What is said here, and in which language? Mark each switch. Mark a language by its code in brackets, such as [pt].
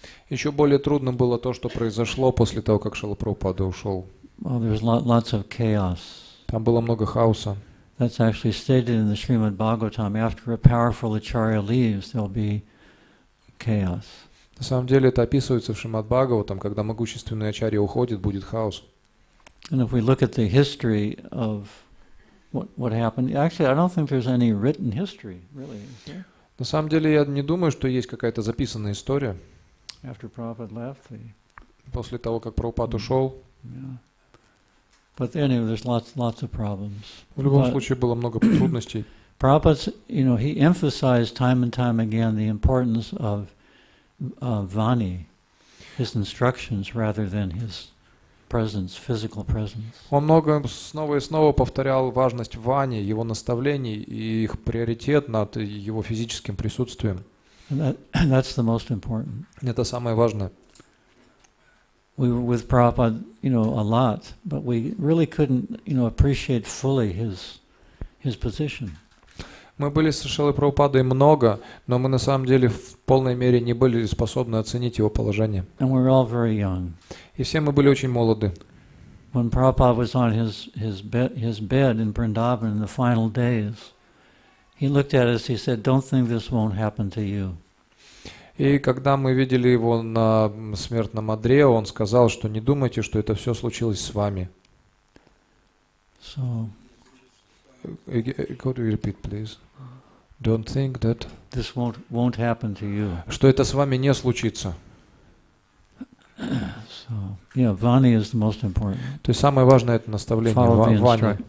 [ru] Еще более трудно было то, что произошло после того, как Шрила Прабхупада ушел. [en] Well, there was lots of chaos. [ru] Там было много хаоса. [en] That's actually stated in the Srimad Bhagavatam. After a powerful acharya leaves, there'll be chaos. [ru] На самом деле это описывается в Шримад Бхагаватам, когда могущественный ачарья уходит, будет хаос. [en] And if we look at the history of what happened, actually, I don't think there's any written history, really. Is there? [ru] На самом деле я не думаю, что есть какая-то записанная история. [en] After Prabhupada left, [ru] После того, как Прабхупад ушел. [en] yeah. But anyway, there's lots of problems. [ru] В любом [en] But [ru] случае было много трудностей. [en] Prabhupada, he emphasized time and time again the importance of Vani, his instructions, rather than his presence, physical presence. [ru] Он много снова и снова повторял важность Вани, его наставлений и их приоритет над его физическим присутствием. [en] And that's the most important. [ru] Это самое важное. [en] We were with Prabhupada, a lot, but we really couldn't, appreciate fully his position. [ru] Мы были с Шрилой Прабхупадой много, но мы на самом деле в полной мере не были способны оценить его положение. [en] And we were all very young. [ru] И все мы были очень молоды. [en] When Prabhupada was on his bed in Vrindavan in the final days, he looked at us, he said, "Don't think this won't happen to you." [ru] И когда мы видели его на смертном одре, он сказал, что не думайте, что это все случилось с вами. [en] So, Could you repeat, please? Don't think that. this won't happen to you. [ru] Что это с вами не случится. [en] So, yeah, Vani is the most important. [ru] То есть самое важное это наставление Вани.